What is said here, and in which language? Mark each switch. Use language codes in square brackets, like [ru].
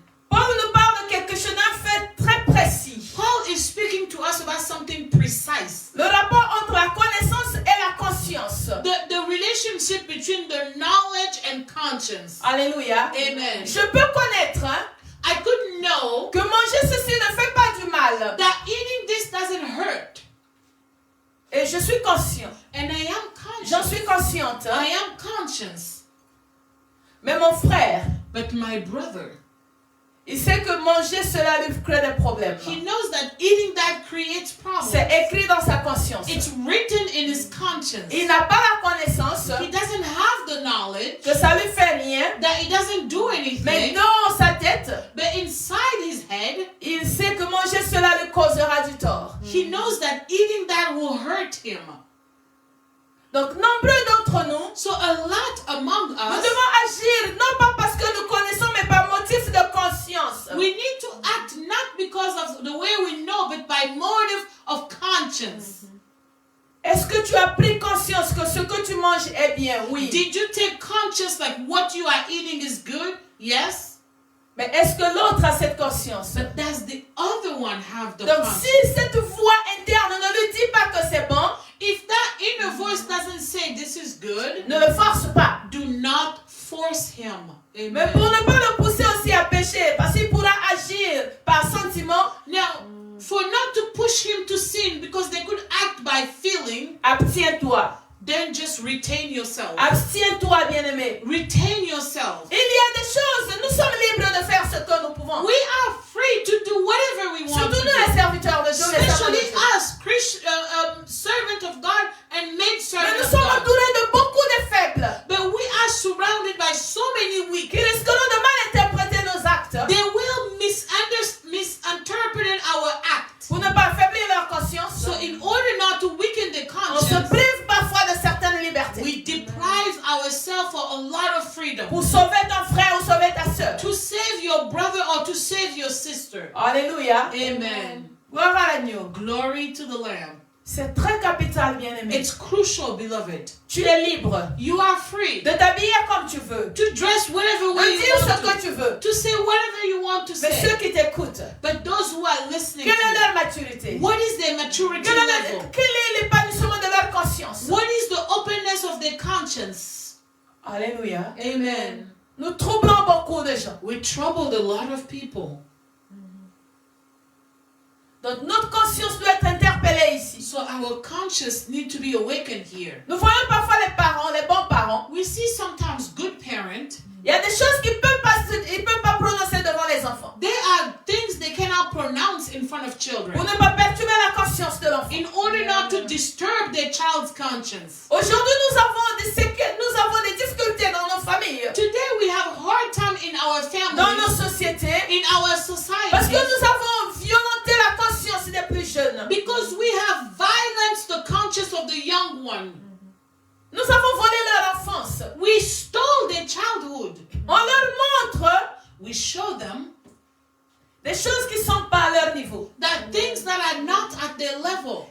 [fr] Paul nous parle de quelque chose d'un fait très précis. [en] Paul is speaking to us about something precise. [fr] Le rapport entre la connaissance et la conscience. [en] The relationship between the knowledge and conscience. [fr] Alléluia. [en] Amen. [fr] Je peux connaître [en] I could know [fr] que manger ceci ne fait pas du mal. [en] that eating this doesn't hurt. [fr] Et je suis conscient. [en] And I am conscious. [fr] J'en suis consciente. [en] I am conscious. [fr] Mais mon frère, [en] But my brother, [fr] il sait que manger cela lui crée des problèmes. [en] he knows that eating that creates problems. [fr] C'est écrit dans sa conscience. [en] It's written in his conscience. [fr] Il n'a pas la connaissance [en] He doesn't have the knowledge [fr] que ça lui fait rien. [en] that it doesn't do [fr] Mais [en] anything. [fr] dans sa tête, [en] But inside his head, [fr] il sait que manger cela lui causera du tort. [en] he knows that eating that will hurt him. [fr] Donc, nombreux d'entre nous, [en] So a lot among [fr] nous [en] us, [fr] devons agir non pas parce que nous connaissons, mais par motif de conscience. [en] we need to act not because of the way we know, but by motive of conscience. [fr] Est-ce que tu as pris conscience que ce que tu manges est bien? Oui. [en] Did you take conscious like what you are eating is good? Yes. [fr] Mais est-ce que l'autre a cette conscience? [en] But does the other one have the [fr] Donc [en] conscience? [fr] si cette voix interne ne lui dit pas que c'est bon, [en] If that inner voice doesn't say this is good, [fr] ne le force pas. [en] do not force him. [fr] Mais [en] Amen. [fr] pour ne pas le pousser aussi à pécher, parce qu'il pourra agir par sentiment, [en] Now, for not to push him to sin because they could act by feeling, [fr] abstiens-toi. [en] then just retain yourself. [fr] Abstiens-toi, bien-aimé. [en] Retain yourself. [fr] Il y a des choses, nous sommes libres de faire ce que nous pouvons. [en] We are free to do whatever we want [fr] Surtout [en] to [fr] nous, les [en] do. [fr] serviteurs de Dieu, les servants de [en] Especially [fr] Dieu. [en] us, servant of God and maid [fr] Mais [en] servant [fr] nous [en] of [fr] sommes [en] God. [fr] entourés de beaucoup de faibles [en] But we are surrounded by so many weak. [fr] qui risqueront de mal interpréter nos actes [en] They will misinterpret our act. [fr] pour ne pas affaiblir leur conscience. [en] So in order not to weaken the [fr] On se [en] conscience, [fr] prive parfois de certaines libertés [en] we deprive ourselves for a lot of freedom. [fr] pour sauver ton frère ou sauver ta soeur. [en] To save your brother or to save your sister. [fr] Alléluia. [en] Amen. [fr] Gloire à l'agneau. [en] Glory to the Lamb. [fr] C'est très capital, bien-aimé. [en] It's crucial, beloved. [fr] Tu es libre [en] You are free [fr] de t'habiller comme tu veux, [en] to dress whatever way [fr] de [en] you [fr] dire ce [en] want [fr] que tu veux. [en] to say whatever you want to [fr] Mais [en] say. [fr] ceux qui t'écoutent, [en] But those who are listening [fr] quelle est [en] to [fr] leur maturité? [en] you, what is their maturity level? [fr] Quel est l'épanouissement de leur conscience? [en] What is the openness of their conscience? [fr] Alléluia. [en] Amen. [fr] Nous troublons beaucoup de gens. [en] We troubled a lot of people. [fr] Donc notre conscience doit être interpellée ici. [en] So our conscience need to be awakened here. [fr] Nous voyons parfois les parents, les bons parents. [en] We see sometimes good parents. [fr] Il y a des choses qu'ils ne peuvent pas prononcer devant les enfants. [en] There are things they cannot pronounce in front of children. [fr] Pour ne pas perturber la conscience de l'enfant. [en] In order not to disturb their child's conscience. [fr] Aujourd'hui, nous avons des difficultés dans nos familles, [en] Today we have a hard time in our [fr] dans nos [en] families, [fr] sociétés, [en] in our society. [fr] parce que nous avons violenté la conscience des plus jeunes. [en] Because we have violanced the conscience of the young one. [fr] Nous avons volé leur enfance. [en] We stole their childhood. [fr] On leur montre [en] We show them [fr] des choses qui ne sont pas à leur niveau. [en] that things that are not at their level.